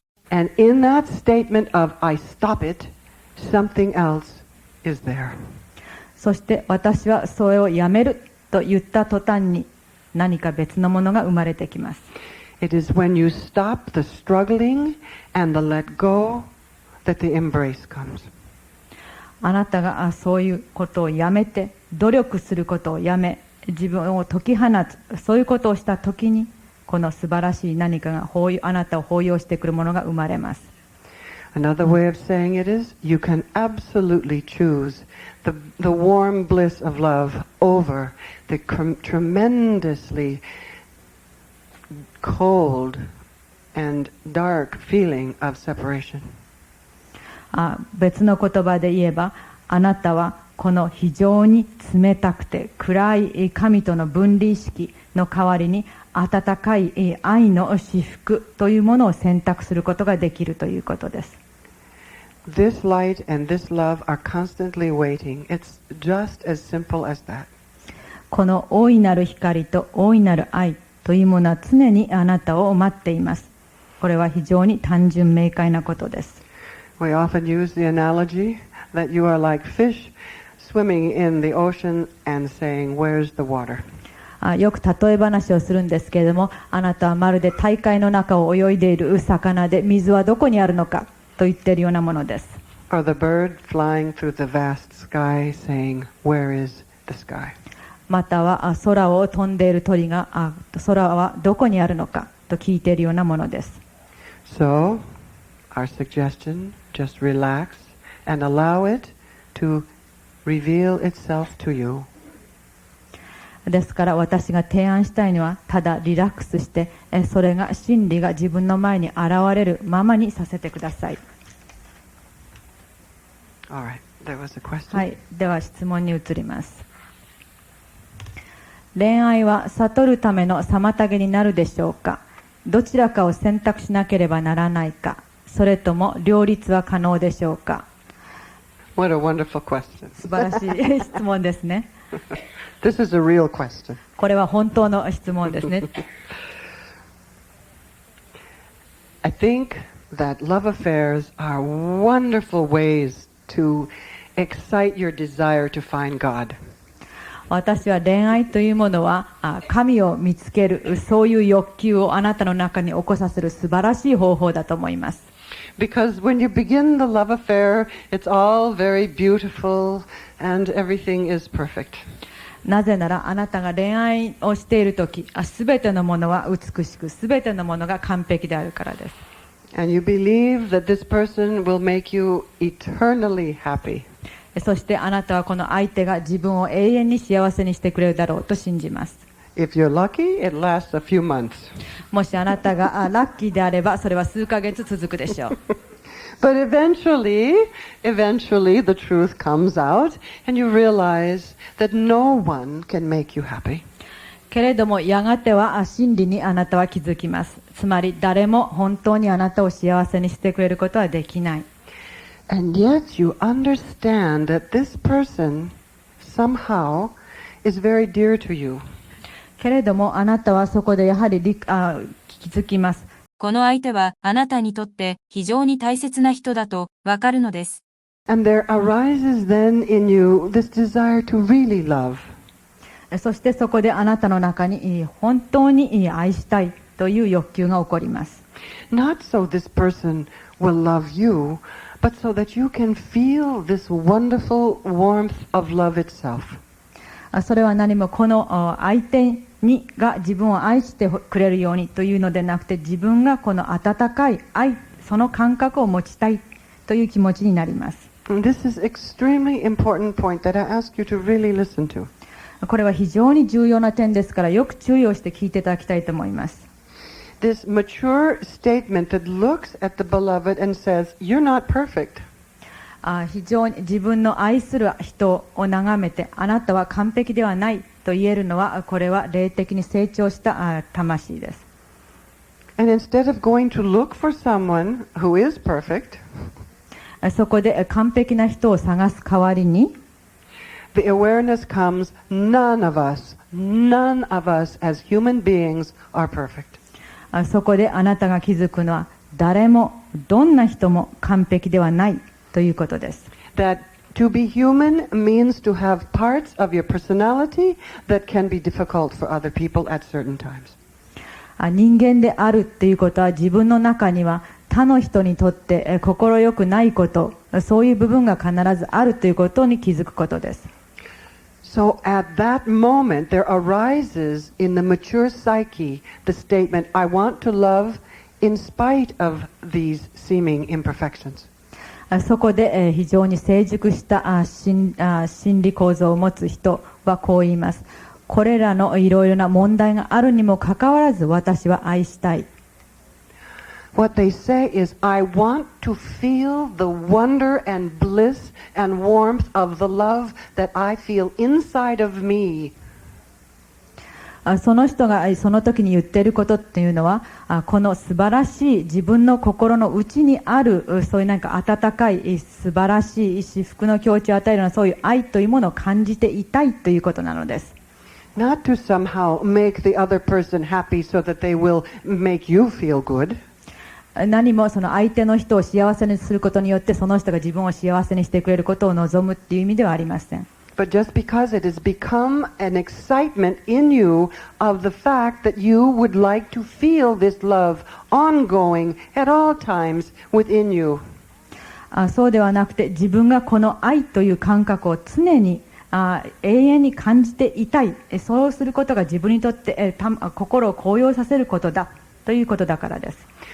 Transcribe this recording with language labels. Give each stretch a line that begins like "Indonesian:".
English: And in that statement of I stop it, something else is there.
Japanese: そして私はそれをやめると言った途端に何か別のものが生まれてきます。
English: It is when you stop the struggling and the let go that the embrace comes.
Japanese: あなたがそういうことをやめて、努力することをやめ、自分を解き放つ、そういうことをしたときに、この素晴らしい何かがあなたを包容してくるものが生まれます。
English: Another way of saying it is, you can absolutely choose the warm bliss of love over the tremendously cold and dark feeling of separation.
Japanese: 別の言葉で言えば、あなたはこの非常に冷たくて暗い神との分離意識の代わりに温かい愛の至福というものを選択することができるということです。
English: This light and this love are constantly waiting. It's just as simple as that.
Japanese: この大いなる光と大いなる愛というものは常にあなたを待っています。これは非常に単純明快なことです。
English: We often use the analogy that you are like fish swimming in the ocean and saying, "Where's the water?"
Japanese: よく例え話をするんですけれども、あなたはまるで大海の中を泳いでいる魚で、水はどこにあるのかと言っているようなものです。
English: Or the bird flying through the vast sky saying, "Where is the sky?"
Japanese: または空を飛んでいる鳥が空はどこにあるのかと聞いているようなものです。
English: So, our suggestion, just relax and allow it to reveal itself to you.
Japanese: ですから私が提案したいのは、ただリラックスして、それが真理が自分の前に現れるままにさせてください。
English: Alright, there was a question.
Japanese: はい、では質問に移ります。恋愛は悟るための妨げになるでしょうか。どちらかを選択しなければならないか、それとも両立は可能でしょうか。
English: What a wonderful question.
Japanese: 素晴らしい質問ですね。
English: This is a real question.
Japanese: これは本当の質問ですね。
English: I think that love affairs are wonderful ways to excite your desire to find God.
Japanese: 私は恋愛というものは神を見つける、そういう欲求をあなたの中に起こさせる素晴らしい方法だと思います。
English: Because when you begin the love affair, it's all very beautiful and everything is perfect.
Japanese: なぜならあなたが恋愛をしているとき、すべてのものは美しく、すべてのものが完璧であるからです。
English: And you believe that this person will make you eternally happy.
Japanese: そしてあなたはこの相手が自分を永遠に幸せにしてくれるだろうと信じます。
English: If you're lucky, it lasts a few months.
Japanese: もしあなたがラッキーであれば、それは数ヶ月続くでしょう。
English: But eventually the truth comes out and you realize that no one can make you happy.
Japanese: けれどもやがては真理にあなたは気づきます。つまり誰も本当にあなたを幸せにしてくれることはできない。
English: And yet you understand that this person somehow is very dear to you.
Japanese: けれどもあなたはそこでやはり気づきます。この相手はあなたにとって非常に大切な人だとわかるのです。
English: And there arises then in you this desire to really love.
Japanese: そしてそこであなたの中に本当に愛したいという欲求が起こります。
English: Not so this person will love you, but so that you can feel this wonderful warmth of love itself.
Japanese: それは何もこの相手が自分を愛してくれるようにというのでなくて、自分がこの温かい愛、その感覚を持ちたいという気持ちになります。
English: This is extremely important point that I ask you to really listen to.
Japanese: これは非常に重要な点ですから、よく注意をして聞いていただきたいと思います。
English: This mature statement that looks at the beloved and says, "You're not perfect."
Japanese: 非常に自分の愛する人を眺めて、あなたは完璧ではないと言えるのは、これは霊的に成長した魂です。
English: And instead of going to look for someone who is perfect,
Japanese: そこで完璧な人を探す代わりに、
English: the awareness comes, none of us as human beings are perfect.
Japanese: そこであなたが気づくのは、誰もどんな人も完璧ではないということです。
English: That to be human means to have parts of your personality that can be difficult for other people at certain times.
Japanese: 人間であるっていうことは、自分の中には他の人にとって心よくないこと、そういう部分が必ずあるということに気づくことです。
English: So at that moment there arises in the mature psyche the statement, I want to love in spite of these seeming imperfections.
Japanese: そこで非常に成熟した心理構造を持つ人はこう言います。これらのいろいろな問題があるにもかかわらず、私は愛したい。
English: What they say is, I want to feel the wonder and bliss and warmth of the love that I feel inside of me.
Japanese: その人がその時に言っていることっていうのは、この素晴らしい自分の心の内にある、そういうなんか温かい素晴らしい至福の境地を与えるような、そういう愛というものを感じていたいということなのです。
English: Not to somehow make the other person happy so that they will make you feel good.
Japanese: 何もその相手の人を幸せにすることによってその人が自分を幸せにしてくれることを望むっていう意味ではありません。
English: But just because it has become an excitement in you of the fact that you would like to feel this love ongoing at all times within you.
Japanese: そうではなくて、自分がこの愛という感覚を常に永遠に感じていたい、そうすることが自分にとって、心を高揚させることだということだからです。